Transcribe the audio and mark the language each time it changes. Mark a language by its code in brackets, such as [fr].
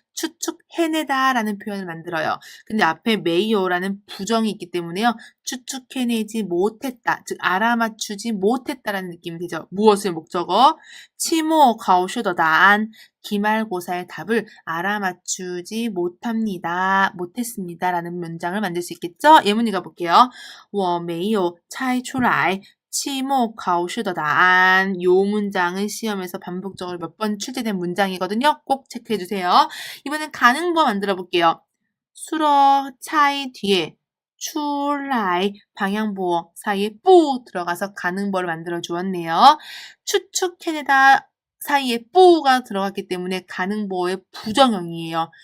[ko] 추측해내다라는 표현을 만들어요. 근데 앞에 메이오라는 부정이 있기 때문에요. 추측해내지 못했다. 즉 알아맞추지 못했다라는 느낌이 되죠. 무엇을 목적어? 치모 가오슈더단 기말고사의 답을 알아맞추지 못했습니다. 라는 문장을 만들 수 있겠죠? 예문 읽어볼게요. [zh] 我没有猜出来期末考试的答案. [ko] 요 문장은 시험에서 반복적으로 몇 번 출제된 문장이거든요. 꼭 체크해주세요. 이번엔 가능보 만들어 볼게요. 수러 차이 뒤에 出来 방향보어 사이에 뿌 들어가서 가능보를 만들어 주었네요. 추측해내다 사이에 뿌가 들어갔기 때문에 가능보어의 부정형이에요.